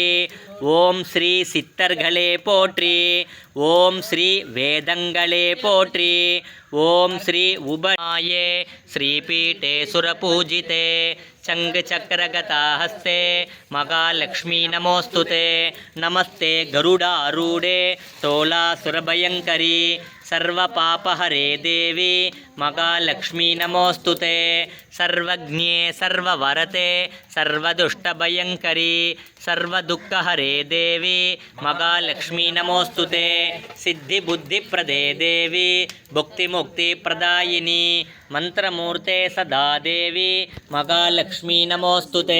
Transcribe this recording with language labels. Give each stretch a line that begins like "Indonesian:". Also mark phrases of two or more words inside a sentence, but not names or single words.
Tamil: ஓம் ஸ்ரீ சித்தர்களே போற்றி. ஓம் ஸ்ரீ வேதங்களே போற்றி.
Sanskrit: ॐ श्री उपनाये श्रीपीठे सुरपूजिते शङ्खचक्रगदाहस्ते महालक्ष्मि नमोऽस्तुते. नमस्ते गरुडारूढे कोलासुरभयङ्करि सर्वपापहरे देवी महालक्ष्मी नमोस्तुते. सर्वज्ञे सर्ववरते सर्वदुष्टभयंकरी सर्वदुःखहरे देवी महालक्ष्मी नमोस्तुते. सिद्धिबुद्धिप्रदे देवी भुक्तिमुक्तिप्रदायिनी मंत्रमूर्ते सदा देवी महालक्ष्मी नमोस्तुते.